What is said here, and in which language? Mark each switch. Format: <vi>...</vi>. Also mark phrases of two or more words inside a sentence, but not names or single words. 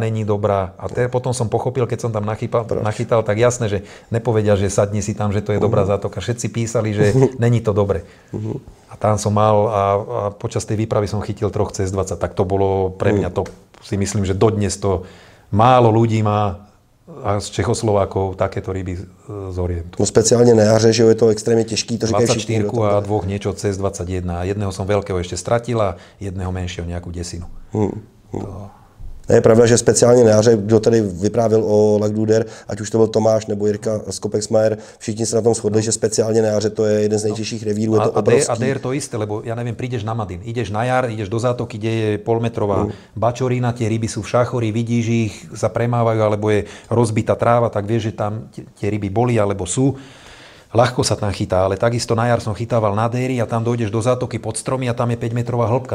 <sk>A potom som pochopil, keď som tam nachytal, tak jasné, že nepovedia, že sadni si tam, že to je dobrá zátoka. Všetci písali, že není to dobre. A tam som mal a počas tej výpravy som chytil 3 cez 20, tak to bolo pre mňa, to si myslím, že dodnes to málo ľudí má a z Čechoslovákov takéto ryby z orientu.</sk> <cs>No speciálně na jaře, že je to extrémně těžký, to říkají</cs> <sk>24 a 2 niečo cez 21. Jedného som veľkého ešte stratil a jedného menšieho nejakú desinu.</sk> <cs>Je pravda, že speciálně na jaře, kdo tady vyprávěl o Lac-du-Der, ať už to byl Tomáš nebo Jirka z Kopexmajer, všichni se na tom shodli, že speciálně na jaře to je jeden z nejtěžších revírů, je to obrovský.</cs> <sk>A dér to isté, lebo ja neviem, prídeš na Madin, ideš na jar, ideš do zátoky, kde je polmetrová bačorina, tie ryby sú v šachori, vidíš ich, sa premávajú, alebo je rozbitá tráva, tak vieš, že tam tie ryby boli, alebo sú. Ľahko sa tam chytá, ale takisto na jar som chytával na déry a tam dojdeš do zátoky pod stromy a tam je 5-metrová hĺbka.</sk>